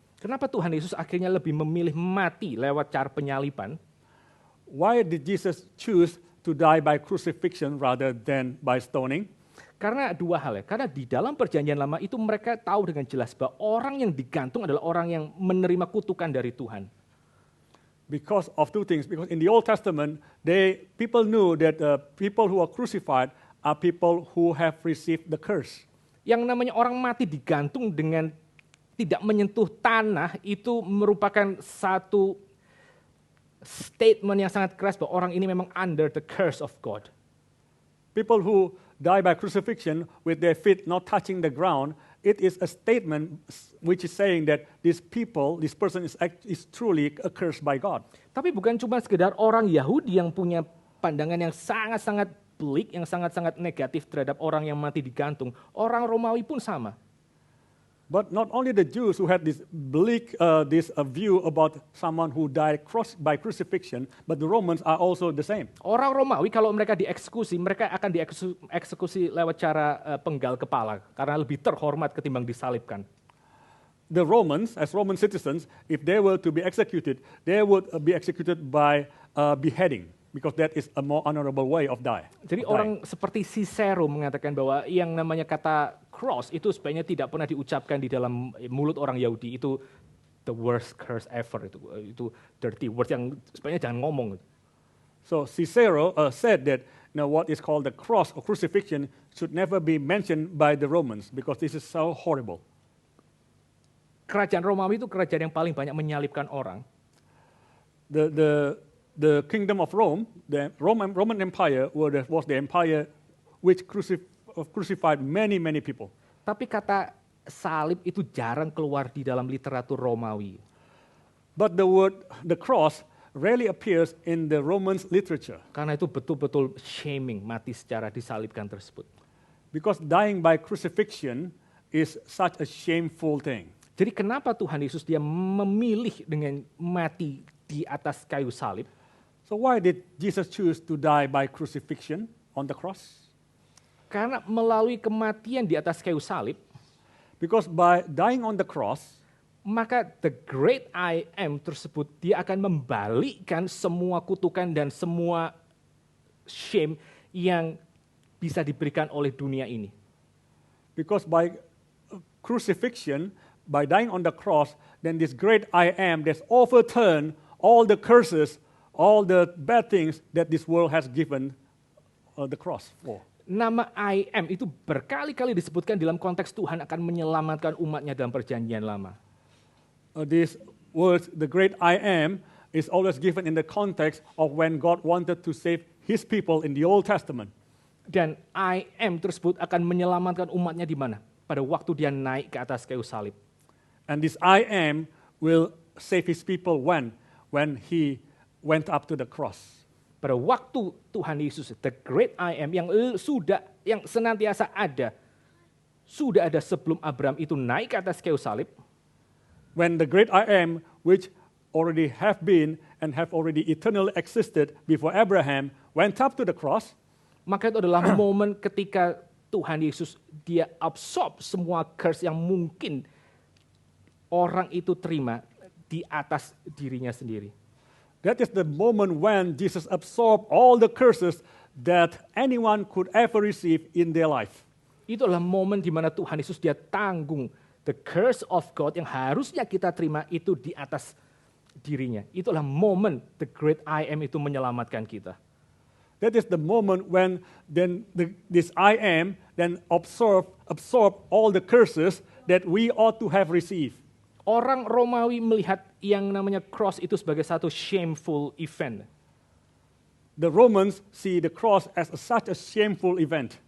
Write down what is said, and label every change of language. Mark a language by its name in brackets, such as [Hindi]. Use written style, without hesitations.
[Indonesian] Kenapa Tuhan Yesus akhirnya lebih memilih mati lewat cara penyaliban? [English] Why did Jesus choose to die by crucifixion rather than by stoning? [Indonesian] Karena dua hal ya. Karena di dalam perjanjian lama itu mereka tahu dengan jelas bahwa orang yang digantung adalah orang yang menerima kutukan dari Tuhan. [English] Because of two things. Because in the Old Testament, people knew that people who are crucified are people who have received the curse. [Indonesian] Yang namanya orang mati digantung dengan tidak menyentuh tanah itu merupakan satu statement yang sangat keras bahwa orang ini memang [English] under the curse of God. People who die by crucifixion with their feet not touching the ground, it is a statement which is saying that this person is truly accursed by God. [Indonesian] Tapi bukan cuma sekedar orang Yahudi yang punya pandangan yang sangat-sangat bleak, yang sangat-sangat negatif terhadap orang yang mati digantung. Orang Romawi pun sama. [English] But not only the Jews who had this bleak view about someone who died by crucifixion, but the Romans are also the same. [Indonesian] Orang Romawi kalau mereka dieksekusi, mereka akan dieksekusi lewat cara penggal kepala karena lebih terhormat ketimbang disalibkan. [English] The Romans, as Roman citizens, if they were to be executed, they would be executed by beheading, because that is a more honorable way of dying. [Indonesian] Jadi orang seperti Cicero mengatakan bahwa yang namanya kata cross itu sebenarnya tidak pernah diucapkan di dalam mulut orang Yahudi, itu [English] the worst curse ever, [Indonesian] itu [English] dirty word [Indonesian] yang sebenarnya jangan ngomong. [English] So Cicero said that what is called the cross or crucifixion should never be mentioned by the Romans because this is so horrible. [Indonesian] Kerajaan Romawi itu kerajaan yang paling banyak menyalibkan orang. [English] The kingdom of Rome, the Roman Empire was the empire which crucified many people. [Indonesian] Tapi kata salib itu jarang keluar di dalam literatur Romawi. [English] But the cross rarely appears in the Romans literature. [Indonesian] Karena itu betul-betul shaming mati secara disalibkan tersebut. [English] Because dying by crucifixion is such a shameful thing. [Indonesian] Jadi kenapa Tuhan Yesus dia memilih dengan mati di atas kayu salib? [English] So why did Jesus choose to die by crucifixion on the cross? [Indonesian] Karena melalui kematian di atas kayu salib, [English] because by dying on the cross, [Indonesian] maka the great I am tersebut dia akan membalikkan semua kutukan dan semua shame yang bisa diberikan oleh dunia ini. [English] Because by crucifixion, by dying on the cross, then this great I am that's overturned all the curses, all the bad things that this world has given the cross for. [Indonesian] Nama I am itu berkali-kali disebutkan dalam konteks Tuhan akan menyelamatkan umatnya dalam perjanjian lama. [English] These words, the great I am, is always given in the context of when God wanted to save his people in the Old Testament. [Indonesian] Dan I am tersebut akan menyelamatkan umatnya di mana? Pada waktu dia naik ke atas kayu salib. [English] And this I am will save his people when he went up to the cross. [Indonesian] Pada waktu Tuhan Yesus, the great I am yang senantiasa ada, sudah ada sebelum Abraham itu naik ke atas kayu salib. [English] When the great I am, which already have been and have already eternally existed before Abraham, went up to the cross, [Indonesian] maka itu adalah momen ketika Tuhan Yesus dia absorb semua curse yang mungkin orang itu terima di atas dirinya sendiri. [English] That is the moment when Jesus absorbed all the curses that anyone could ever receive in their life. [Indonesian] Itu adalah momen di mana Tuhan Yesus dia tanggung [English] the curse of God [Indonesian] yang harusnya kita terima itu di atas dirinya. Itu adalah momen the great I am itu menyelamatkan kita. [English] That is the moment when then this I am then absorb all the curses that we ought to have received. [Indonesian] Orang Romawi melihat yang namanya cross itu sebagai satu [English] shameful event. The Romans see the cross as such a shameful event.